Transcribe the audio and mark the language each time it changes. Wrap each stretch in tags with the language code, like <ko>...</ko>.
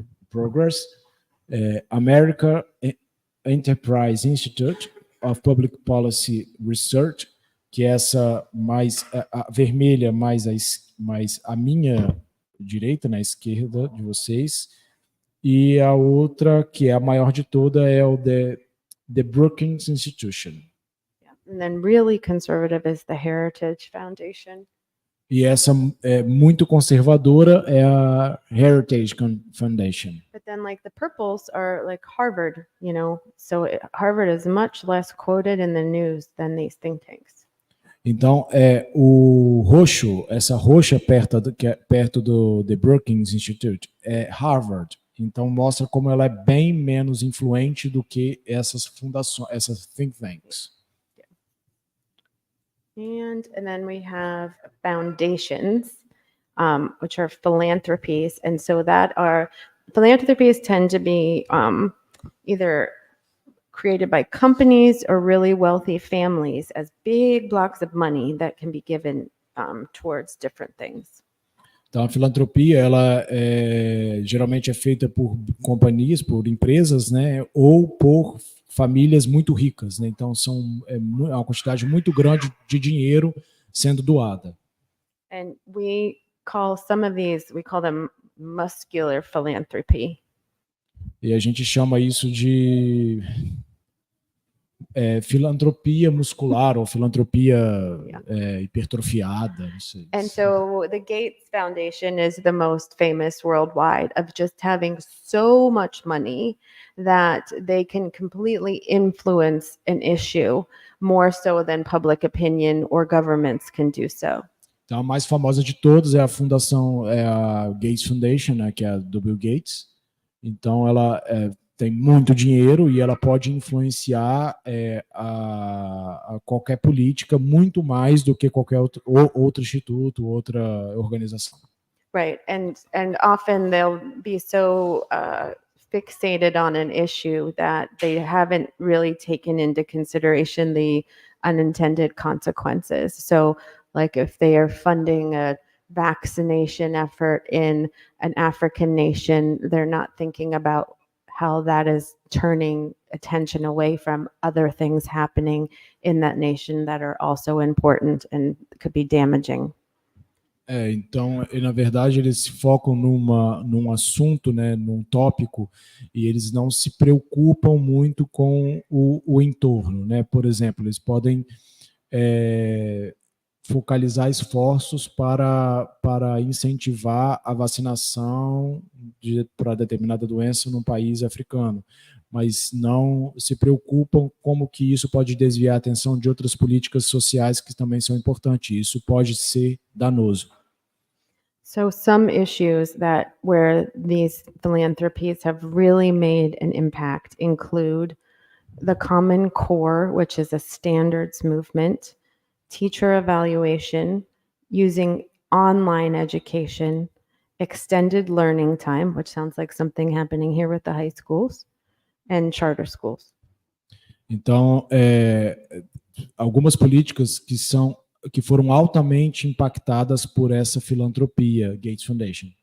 <pt>Progress, American Enterprise Institute of Public Policy Research, que é essa mais a vermelha, mais a minha direita, na esquerda de vocês, e a outra, que é a maior de todas, é o The Brookings Institution.</pt> <en>And then really conservative is the Heritage Foundation.</en> <pt>E essa muito conservadora é a Heritage Foundation.</pt> <en>But then like the purples are like Harvard, you know, so Harvard is much less quoted in the news than these think tanks.</en> <pt>Então, o roxo, essa roxa perto do The Brookings Institute, é Harvard. Então, mostra como ela é bem menos influente do que essas fundações, essas think tanks.</pt> <en>And then we have foundations, which are philanthropies. And so philanthropies tend to be either created by companies or really wealthy families as big blocks of money that can be given towards different things.</en> <pt>Então, a filantropia, ela geralmente é feita por companhias, por empresas, né, ou por famílias muito ricas, né? Então, é uma quantidade muito grande de dinheiro sendo doada.</pt> <en>And we call them muscular philanthropy.</en> <pt>E a gente chama isso de filantropia muscular ou filantropia hipertrofiada. Não sei.</pt> <en>And so the Gates Foundation is the most famous worldwide of just having so much money that they can completely influence an issue more so than public opinion or governments can do so.</en> <pt>Então, a mais famosa de todas é a fundação, a Gates Foundation, né, que é a do Bill Gates. Então, ela tem muito dinheiro e ela pode influenciar a qualquer política muito mais do que qualquer outro instituto, outra organização.</pt> <en>Right, and often they'll be so fixated on an issue that they haven't really taken into consideration the unintended consequences. So, like if they are funding a vaccination effort in an African nation, they're not thinking about how that is turning attention away from other things happening in that nation that are also important and could be damaging.</en> <pt>Então, na verdade, eles se focam num assunto, né, num tópico, e eles não se preocupam muito com o entorno, né? Por exemplo, eles podem focalizar esforços para incentivar a vacinação para determinada doença num país africano, mas não se preocupam como que isso pode desviar a atenção de outras políticas sociais que também são importantes. Isso pode ser danoso.</pt> <en>So some issues where these philanthropies have really made an impact include the Common Core, which is a standards movement, teacher evaluation, using online education, extended learning time, which sounds like something happening here with the high schools, and charter schools.</en> <pt>Então, algumas políticas que foram altamente impactadas por essa filantropia, Gates Foundation.</pt>